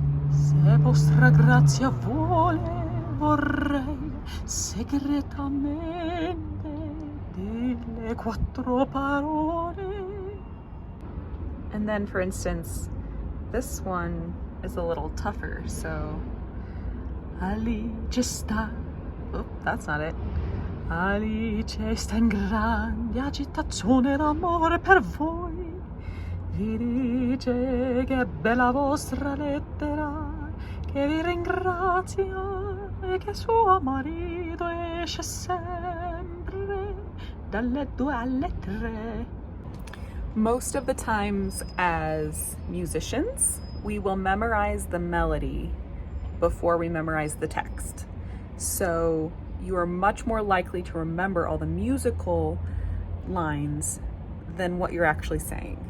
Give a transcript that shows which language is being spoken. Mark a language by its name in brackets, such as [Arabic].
[Italian] Se vostra grazia vuole, vorrei segretamente dirle quattro parole. [English] And then, for instance, this one is a little tougher, so [Italian] Alice sta, [English] oh, that's not it. [Italian] Alice sta in grande agitazione d'amore per voi. Vi dice che è bella vostra lettera, che vi ringrazia e che suo marito esce sempre dalle 2 alle 3. [English] Most of the times as musicians, we will memorize the melody before we memorize the text. So you are much more likely to remember all the musical lines than what you're actually saying.